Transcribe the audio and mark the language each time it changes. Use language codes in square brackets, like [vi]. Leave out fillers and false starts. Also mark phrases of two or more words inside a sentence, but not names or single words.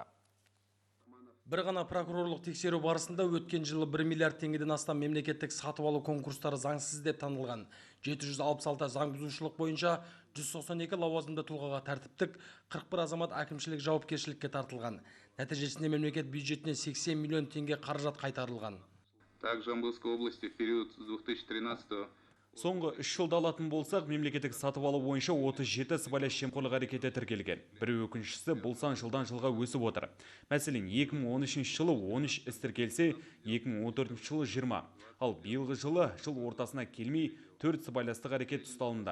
[kk] Бір ғана прокурорлық тексеру барысында өткен жылы 1 миллиард теңгеден астам мемлекеттік сатып алу конкурстары заңсыз деп танылған. 766 заң бұзушылық бойынша 192 лауазымды тұлғаға тәртіптік, 41 азамат әкімшілік жауапкершілікке тартылған. Нәтижесінде мемлекет бюджетіне 80 миллион теңге қаражат қайтарылған. [ru] Так, Жамбылской области в период с 2013 [kk] Соңғы 3 жылда алатын болсақ, мемлекеттік сатып алу бойынша 37 сыбайлас жемқорлық әрекеті тіркелген. Бір өкіншісі бұл сан жылдан жылға өсіп отыр. Мәселен, 2013 жылы 13 іс тіркелсе, 2014 жылы 20. Ал биылғы жылы жыл ортасына келмей 4 сыбайластық әрекет ұсталынды.